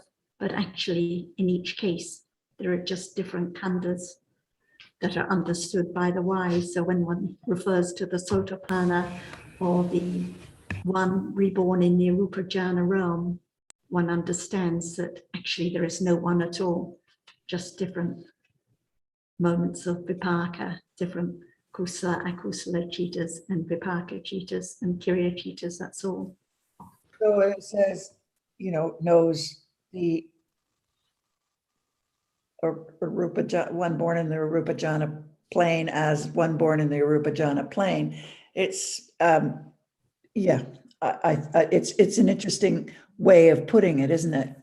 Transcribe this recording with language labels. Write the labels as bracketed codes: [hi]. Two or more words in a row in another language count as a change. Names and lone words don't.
[en] But actually, in each case, there are just different khandhas that are understood by the wise. So when one refers to the Sotapanna or the one reborn in the [pi] Arupa jhana [en] realm, one understands that actually there is no one at all, just different moments of vipaka, different [pi] kusala, akusala citas, [en] and [pi] vipaka citas, [en] and [pi] kiriya citas, [en] that's all. So it says, knows the one born in the [pi] Arupa Jhana [en] plane as one born in the [pi] Arupa Jhana [en] plane. It's, yeah, it's an interesting way of putting it, isn't it?